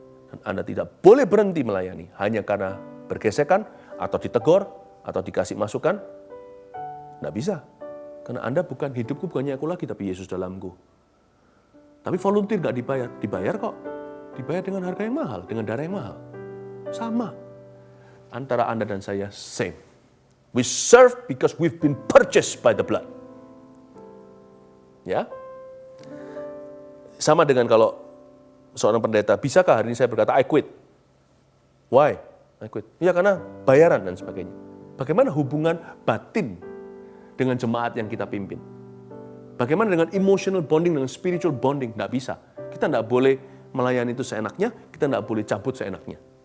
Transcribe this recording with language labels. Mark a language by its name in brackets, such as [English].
[Indonesian] Dan Anda tidak boleh berhenti melayani, hanya karena bergesekan, atau ditegur, atau dikasih masukan. Nggak bisa. Karena Anda bukan, hidupku bukannya aku lagi, tapi Yesus dalamku. Tapi volunteer nggak dibayar. Dibayar kok. Dibayar dengan harga yang mahal, dengan darah yang mahal. Sama. Antara Anda dan saya, [English] same. We serve because we've been purchased by the blood. [Indonesian] Ya. Sama dengan kalau seorang pendeta, bisakah hari ini saya berkata, [English] I quit? Why? I quit. [Indonesian] Ya karena bayaran dan sebagainya. Bagaimana hubungan batin dengan jemaat yang kita pimpin? Bagaimana dengan [English] emotional bonding, [Indonesian] dengan [English] spiritual bonding? [Indonesian] Nggak bisa. Kita nggak boleh melayani itu seenaknya, kita nggak boleh cabut seenaknya.